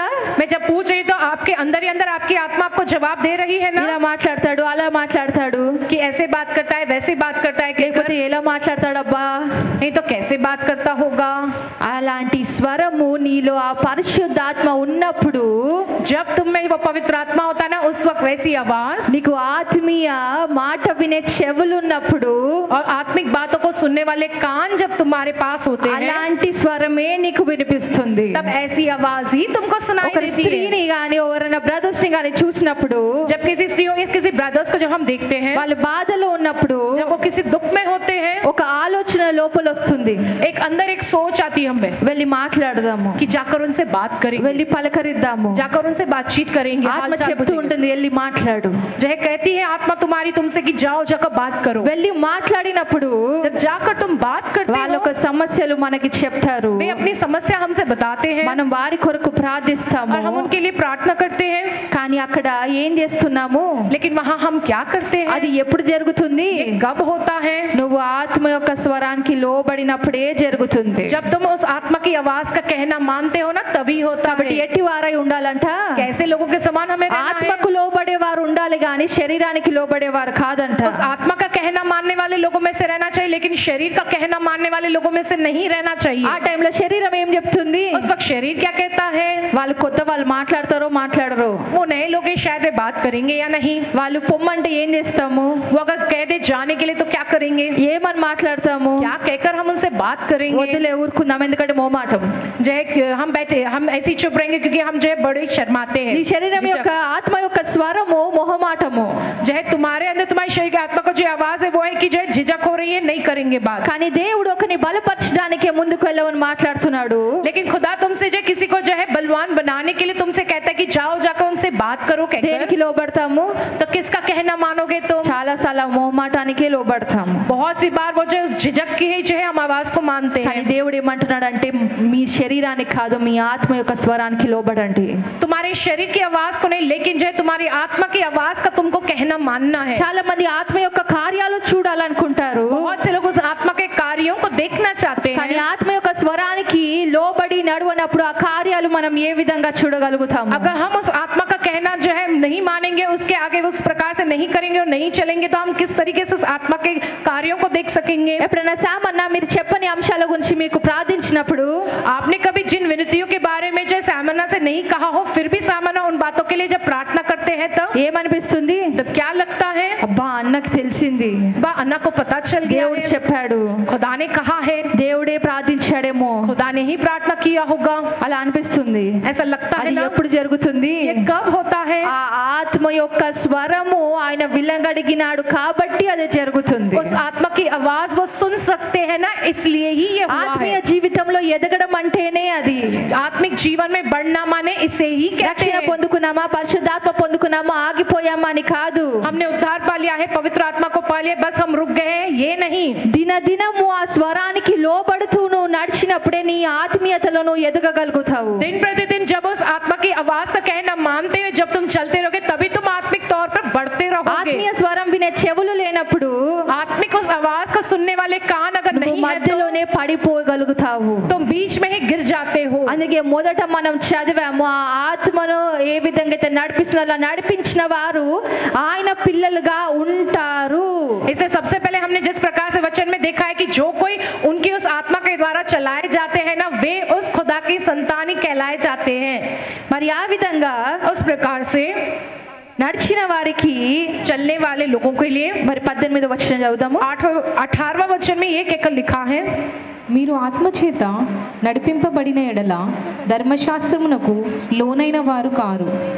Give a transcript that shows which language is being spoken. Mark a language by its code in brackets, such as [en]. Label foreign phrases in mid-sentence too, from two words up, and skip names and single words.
[hi] मैं जब पूछ रही तो आपके अंदर ही अंदर आपकी आत्मा आपको जवाब दे रही है ना [te] ఇలా మాట్లాడతాడు అలా మాట్లాడతాడు [hi] कि ऐसे बात करता है वैसे बात करता है, [te] లేకపోతే ఎలా మాట్లాడతాడు అబ్బా? [hi] नहीं तो कैसे बात करता होगा? [te] అలాంటి స్వరము నీలో ఆ పరిశుద్ధాత్మ ఉన్నప్పుడు [hi] जब तुम में वो पवित्र आत्मा होता है ना उस वक्त वैसी आवाज [te] నీకు ఆత్మీయ మాట వినే చెవులు ఉన్నప్పుడు [hi] और आत्मिक बातों को सुनने वाले कान जब तुम्हारे पास होते हैं [te] అలాంటి స్వరమే నీకు వినిపిస్తుంది. [hi] तब ऐसी आवाज ही तुमको सुनाई [te] ఒక [hi] देती है। [te] స్త్రీని గాని ఎవరైనా బ్రదర్స్ ని గాని చూసినప్పుడు [hi] जब किसी स्त्रियों या किसी ब्रदर्स को जब हम देखते हैं, [te] వాళ్ళు బాధలో ఉన్నప్పుడు [hi] जब वो किसी दुख में होते हैं, [te] ఒక ఆలోచన లోపల వస్తుంది, [hi] एक अंदर एक सोच आती है हमें [te] వెళ్ళి మాట్లాడదాము, [hi] कि जाकर उनसे बात करेंगे, [te] వెళ్ళి పలకరిద్దాము. [hi] जाकर उनसे बातचीत करेंगे, [te] ఆత్మ [hi] हालचाल [te] చెప్తూ [hi] पूछेंगे। [te] ఉంటుంది వెళ్ళి మాట్లాడు. [hi] जो है कहती है आत्मा तुम्हारी तुमसे कि जाओ जाकर बात करो। [te] వెళ్ళి మాట్లాడినప్పుడు [hi] जब जाकर तुम बात करते [te] వాళ్ళ [hi] हो [te] ఒక సమస్యలు మనకి చెప్తారు, [hi] वे अपनी समस्या हमसे बताते हैं [te] మనం వారి కొరకు ప్రార్థిస్తాము. [hi] और हम उनके लिए प्रार्थना करते हैं, [te] కానీ అక్కడ ఏం చేస్తున్నాము? [hi] लेकिन वहाँ हम क्या करते हैं? [te] అది ఎప్పుడు జరుగుతుంది? [hi] ये कब होता है? [te] నువ్వు ఆత్మ యొక్క స్వరానికి లోబడినప్పుడే జరుగుతుంది. [hi] जब तुम उस आत्मा की आवाज का कहना मानते हो ना तभी होता [te] కాబట్టి [hi] है। [te] ఎట్టి వారై ఉండాలంట? [hi] कैसे लोगों के समान हमें रहना है? [te] ఆత్మకు లోబడేవారు ఉండాలి గాని శరీరానికి లోబడేవారు కాదంట. [hi] उस आत्मा का कहना मानने वाले लोगों में से रहना चाहिए, लेकिन शरीर का कहना मानने वाले लोगों में से नहीं रहना चाहिए. [te] ఆ టైంలో శరీరం ఏం చెప్తుంది? [hi] उस वक्त शरीर क्या कहता है? [te] వాళ్ళు కొత్త వాళ్ళు మాట్లాడతారో మాట్లాడరు. [hi] वो नए लोग हैं, शायद वे बात करेंगे या नहीं. [te] వాళ్ళు పొమ్మంటే ఏం చేస్తాము? [hi] वो अगर कह दे जाने के लिए तो क्या करेंगे? [te] ఏమని మాట్లాడతాము? [hi] क्या कहकर हम उनसे बात करेंगे? [te] వదిలే ఊరుకుందాం ఎందుకంటే మోమాటం. [hi] जो है हम बैठे हम ऐसे ही चुप रहेंगे क्योंकि हम जो है बड़े शर्माते हैं. [te] నీ శరీరం యొక్క ఆత్మ యొక్క స్వరము మొహమాటము. [hi] जो है तुम्हारे अंदर तुम्हारे शरीर की आत्मा को जो आवाज है वो है कि जो है झिझक हो रही है, नहीं करेंगे बात. [te] కానీ దేవుడు ఒకని బలపరచడానికి ముందుకు వెళ్ళమని మాట్లాడుతున్నాడు. [hi] लेकिन खुदा तुमसे जो किसी को जो है बलवान बनाने के लिए तुमसे कहता है कि जाओ जाकर उनसे बात करो कहकर. [te] దేనికి లోబడతాము? [hi] तो किसका कहना मानोगे तुम? [te] చాలా సార్లు మొహమాటానికే లోబడతాము. [hi] बहुत सी बार वो जो उस झिझक की है जो है हम आवाज को मानते [te] కానీ [hi] हैं. [te] దేవుడు ఏమంటున్నాడంటే మీ శరీరానికి కాదు మీ ఆత్మ యొక్క స్వరానికి లోబడండి. [hi] तुम्हारे शरीर की आवाज को नहीं, लेकिन जो है तुम्हारी आत्मा की आवाज का तुमको कहना मानना है. [te] చాలా మంది ఆత్మ యొక్క కార్యాలు చూడాలనుకుంటారు. [hi] बहुत से लोग उस आत्मा के कार्यों को देखना चाहते [te] కానీ [hi] हैं. [te] ఆత్మ యొక్క స్వరానికి లోబడి నడవనప్పుడు ఆ కార్యాలు మనం ఏ విధంగా చూడగలుగుతాము? [hi] अगर हम उस आत्मा का कहना जो है नहीं मानेंगे, उसके आगे उस प्रकार से नहीं करेंगे और नहीं चलेंगे, तो हम किस तरीके से उस आत्मा के कार्यों को देख सकेंगे? [te] ఎప్పుడైనా సామన్న మీరు చెప్పని అంశాల గురించి మీకు ప్రార్థించినప్పుడు [hi] आपने कभी जिन विनतियों के बारे में जो सामना से नहीं कहा हो, फिर भी सामना उन बातों के लिए जब प्रार्थना करते हैं [te] ఏమనిపిస్తుంది? [hi] तब क्या लगता है? [te] అబ్బా అన్నకు తెలిసింది, [hi] बा अन्ना को पता चल गया [te] దేవుడు [hi] है, [te] చెప్పాడు, [hi] खुदा ने कहा है, [te] దేవుడే ప్రార్థించాడేమో [hi] खुदा ने ही प्रार्थना किया होगा. [te] అలా అనిపిస్తుంది. [hi] ऐसा लगता है [te] అది [hi] ना? [te] ఎప్పుడు జరుగుతుంది? [hi] ये कब होता है? [te] ఆ ఆత్మ యొక్క స్వరము ఆయన విల్లగడిగినాడు కాబట్టి అది జరుగుతుంది. [hi] उस आत्मा की आवाज वो सुन सकते हैं ना, इसलिए ही ये हुआ [te] ఆత్మీయ [hi] है. [te] జీవితంలో ఎదగడం అంటేనే అది. [hi] आत्मिक जीवन में बढ़ना माने इसे ही कहते [te] రక్షణ [hi] हैं. [te] పొందుకున్నామా, పరిశుద్ధాత్మ పొందుకున్నామా, ఆగిపోయామా అని కాదు. [hi] हमने उद्धार पा लिया है, पवित्र आत्मा को पा लिया, बस हम रुक गए हैं, ये नहीं. [te] దినదినము ఆ స్వరానికి లోబడుతూ నువ్వు నడిచినప్పుడే నీ ఆత్మీయతలో నువ్వు ఎదగగలుగుతావు. [hi] दिन प्रतिदिन जब उस आत्मा की आवाज का कहना मानते हुए जब तुम चलते रहोगे, तभी तुम आत्मिक तौर पर बढ़ते रहोगे. [te] ఆత్మీయ స్వరం వినే చెవులు లేనప్పుడు [hi] आत्मिक उस आवाज को सुनने वाले कान अगर [te] నువ్వు [hi] नहीं है [te] మధ్యలోనే పడిపోగలుగుతావు. [hi] तो तुम बीच में ही गिर जाते हो. [te] అందుకే మొదట మనం చదివాము ఆ ఆత్మను ఏ విధంగా అయితే నడిపిస్తున్న అలా నడిపించిన వారు ఆయన పిల్లలుగా ఉంటారు. [hi] इससे सबसे पहले हमने जिस प्रकार से वचन में देखा है कि जो कोई उनकी उस आत्मा के द्वारा चलाए जाते हैं ना, वे उस खुदा की संतान ही कहलाए जाते हैं. [te] మరి ఆ విధంగా [hi] उस प्रकार से [te] నడిచిన వారికి [hi] चलने वाले लोगों के लिए [te] మరి 18వ వచనం చదువుదాము. [hi] 18वां वचन में ये कहकर लिखा है, [te] మీరు ఆత్మచేత నడిపింపబడిన ఎడల ధర్మశాస్త్రమునకు లోనైన వారు కారు.